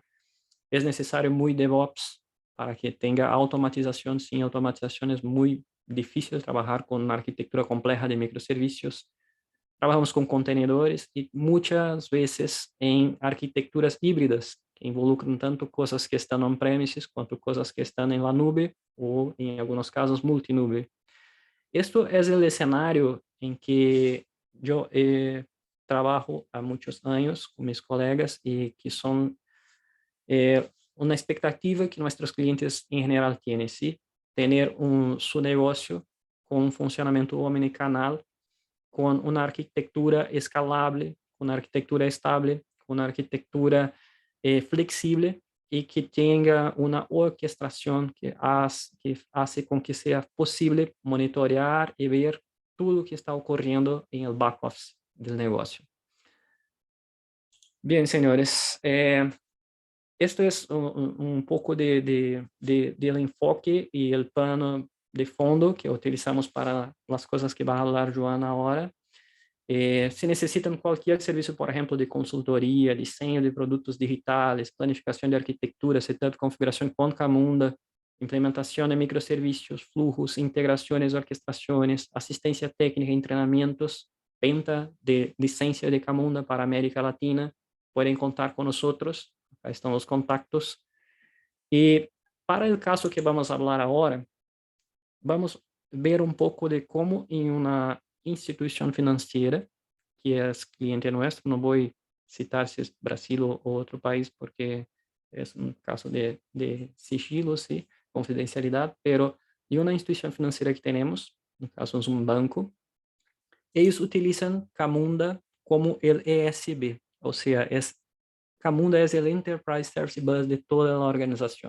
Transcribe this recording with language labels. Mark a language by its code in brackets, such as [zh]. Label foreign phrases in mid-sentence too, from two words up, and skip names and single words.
[es] Es necesario muy DevOps para que tenga automatización. Sin automatización es muy difícil trabajar con una arquitectura compleja de microservicios. Trabajamos con contenedores y muchas veces en arquitecturas híbridas que involucran tanto cosas que están on-premises cuanto cosas que están en la nube o en algunos casos multinube. Esto es el escenario en que yo trabajo há muchos años con mis colegas y que son una expectativa que nuestros clientes en general tienen, ¿sí? Tener su negocio con un funcionamiento omnicanal, con una arquitectura escalable, con una arquitectura estable, con una arquitectura flexible y que tenga una orquestación que hace con que sea posible monitorear y ver todo lo que está ocurriendo en el [en] back office [es] del negocio. Bien, señores, esto es un poco del enfoque y el plano de fondo que utilizamos para las cosas que va a hablar Joana ahora. [pt] Se necessitam qualquer serviço, por exemplo, de consultoria, desenho de produtos digitais, planificação de arquitetura, setup, configuração com Camunda, implementação de microservicios, flujos, integrações, orquestrações, assistência técnica em treinamentos, [es] venta de licencia de Camunda para América Latina, [pt] podem contar com nós. Acá estão os contactos. E para o caso que vamos falar agora, vamos ver um pouco de como em uma instituição financeira, que é cliente nuestro, não vou citar se é Brasil ou outro país, porque é um caso de sigilo, sí, confidencialidade, pero de uma instituição financeira que temos, no caso é um banco, eles utilizam Camunda como o ESB, ou seja, Camunda é o [en] Enterprise Service Bus [pt] de toda a organização.